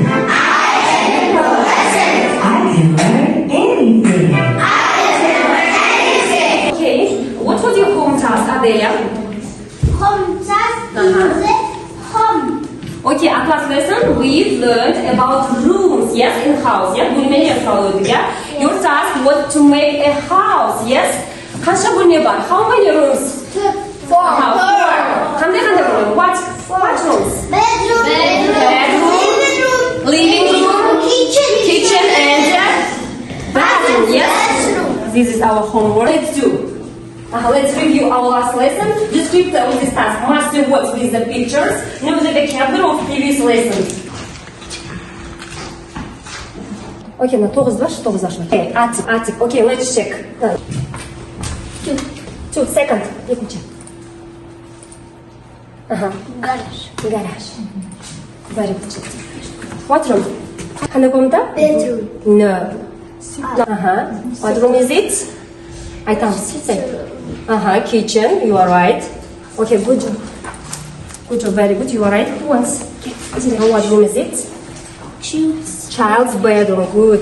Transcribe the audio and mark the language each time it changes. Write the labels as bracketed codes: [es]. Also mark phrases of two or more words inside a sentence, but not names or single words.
[en] I am important. I can learn anything. I can learn anything. Okay. What was your home task, Adelia? Home task home. Okay, our class lesson we learned about rooms, yes, in house, yeah. [kk] Бөлмелер салу, [en] yeah. Your task was to make a house, yes. [kk] Қанша бөлме бар? [en] How many rooms? Four. [kk] Қандай бөлме? [en] What rooms? Bedroom. Living room, kitchen and bathroom, yes. Bathroom. This is our homework. Let's review our last lesson. Descriptor of this task must work with the pictures. Know the vocabulary of previous lesson. Okay, now 9 var, 9 var. Okay, Atik. Okay, let's check. Two, second. Екінші. Garage. Very good. What room? [kk] Қандай комната? [en] Bedroom. No. What room is it? Айтамыз. Kitchen. You are right. Okay, good job. Good job. Very good. You are right. Once. What room is it? Child's bedroom. Good.